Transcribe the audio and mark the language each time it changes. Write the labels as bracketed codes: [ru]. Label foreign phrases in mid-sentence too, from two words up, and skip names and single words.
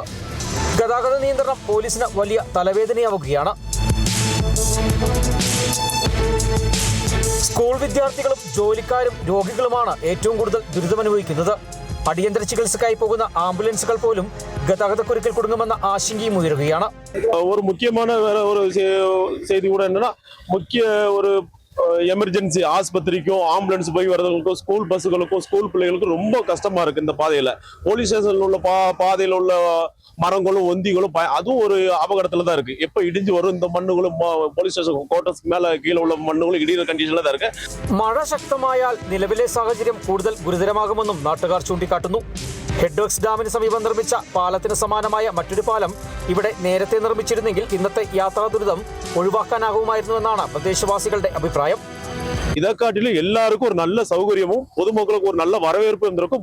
[ml] ഗതാഗത നിയന്ത്രണം പോലീസിന് വലിയ തലവേദനയാവുകയാണ്. സ്കൂൾ വിദ്യാർത്ഥികളും ജോലിക്കാരും രോഗികളുമാണ് ഏറ്റവും കൂടുതൽ ദുരിതമനുഭവിക്കുന്നത്. അടിയന്തര ചികിത്സക്കായി പോകുന്ന ആംബുലൻസുകൾ പോലും ഗതാഗതക്കുരുക്കിൽ കുടുങ്ങുമെന്ന ആശങ്കയും ഉയരുകയാണ്. [ta] ஒரு முக்கியமான வேற ஒரு செய்தி கூட என்னன்னா ஒரு எமர்ஜென்சி ஆஸ்பத்திரிக்கும் ஆம்புலன்ஸ் போய் வரதுக்கும் ஸ்கூல் பஸ்ஸுகளுக்கும் ஸ்கூல் பிள்ளைகளுக்கும் ரொம்ப கஷ்டமா இருக்கு. இந்த பாதையில போலீஸ் ஸ்டேஷன்ல உள்ள பாதையில உள்ள மரங்களும் ஒந்திகளும் அதுவும் ஒரு அபகடத்துல தான் இருக்கு. எப்ப இடிஞ்சு வரும் இந்த மண்ணுகளும் போலீஸ் [ml] സ്റ്റേഷൻ കോട്ടസ് മേലെ കീഴിൽ ഉള്ള മണ്ണുകളും ഇടിയുന്ന കണ്ടീഷനിൽ [ta] தான் இருக்கு. [ml] മഴ ശക്തമായാൽ നിലവിലെ സാഹചര്യം കൂടുതൽ ഗുരുതരമാകുമെന്നും നാട്ടുകാർ ചൂണ്ടിക്കാട്ടുന്നു. ഹെഡ്വർക്സ് ഡാമിന് സമീപം നിർമ്മിച്ച പാലത്തിന് സമാനമായ മറ്റൊരു പാലം ഇവിടെ നേരത്തെ നിർമ്മിച്ചിരുന്നെങ്കിൽ ഇന്നത്തെ യാത്രാ ദുരിതം ഒഴിവാക്കാനാകുമായിരുന്നുവെന്നാണ് പ്രദേശവാസികളുടെ അഭിപ്രായം. ഇതേക്കാട്ടിലും എല്ലാവർക്കും ഒരു നല്ല സൗകര്യവും പൊതുമക്കൾക്ക് ഒരു നല്ല വരവേൽപ്പ് ഇരുന്നിരിക്കും.